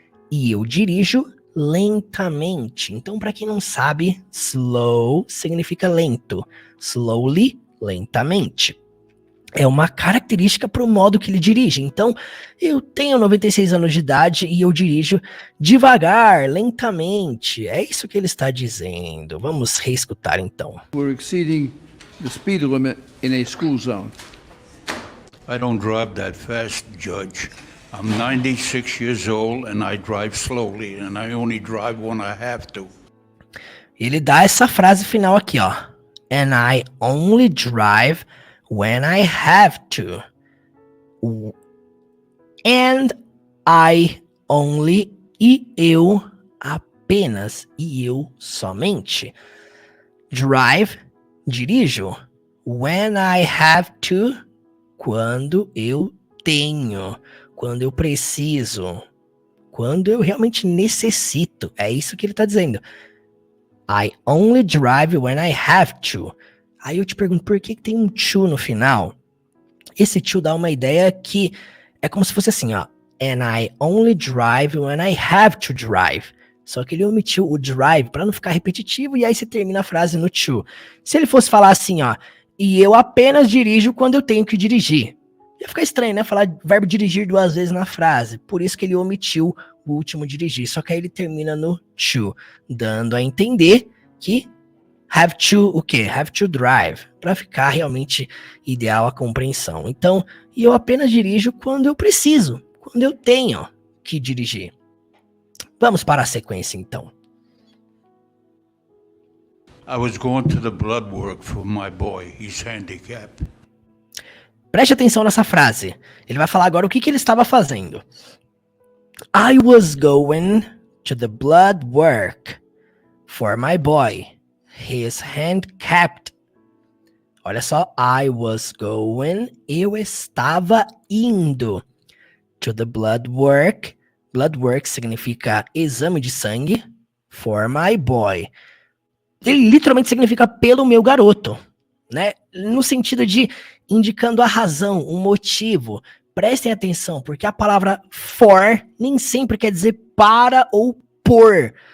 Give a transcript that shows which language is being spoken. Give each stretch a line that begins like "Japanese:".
Portuguese: E eu dirijo lentamente. Então, para quem não sabe, slow significa lento. Slowly, lentamente. É uma característica para o modo que ele dirige. Então, eu tenho 96 anos de idade e eu dirijo devagar, lentamente. É isso que ele está dizendo. Vamos reescutar então.
English: We're exceeding the speed limit in a school zone. I don't drive that fast, Judge. I'm 96 years old and I drive slowly and I only drive when I have to.
Portuguese: Ele dá essa frase final aqui, ó.
English: And I only drive when I have to. And I only,
Portuguese: e eu apenas, e eu somente. Drive, dirijo.
English: When I have to,
Portuguese: quando eu tenho, quando eu preciso, quando eu realmente necessito. É isso que ele tá dizendo.
English: I only drive when I have to.
Portuguese: Aí eu te pergunto, por que tem um to no final? Esse to dá uma ideia que é como se fosse assim, ó.
English: And I only drive when I have to drive.
Portuguese: Só que ele omitiu o drive para não ficar repetitivo e aí você termina a frase no to. Se ele fosse falar assim, ó, e eu apenas dirijo quando eu tenho que dirigir. Ia ficar estranho, né? Falar verbo dirigir 2 vezes na frase. Por isso que ele omitiu o último dirigir. Só que aí ele termina no to, dando a entender que have to, o quê?
English: Have to drive,
Portuguese: para ficar realmente ideal a compreensão. Então, eu apenas dirijo quando eu preciso, quando eu tenho que dirigir. Vamos para a sequência, então.
English: I was going to the blood work for my boy. He's handicapped.
Portuguese: Preste atenção nessa frase. Ele vai falar agora o que ele estava fazendo.
English: I was going to the blood work for my boy. He's handicapped.
Portuguese: Olha só,
English: I was going,
Portuguese: eu estava indo
English: to the blood work.
Portuguese: Blood work significa exame de sangue
English: for my boy.
Portuguese: Ele literalmente significa pelo meu garoto, né? No sentido de indicando a razão, o motivo. Prestem atenção, porque a palavra for nem sempre quer dizer para ou por.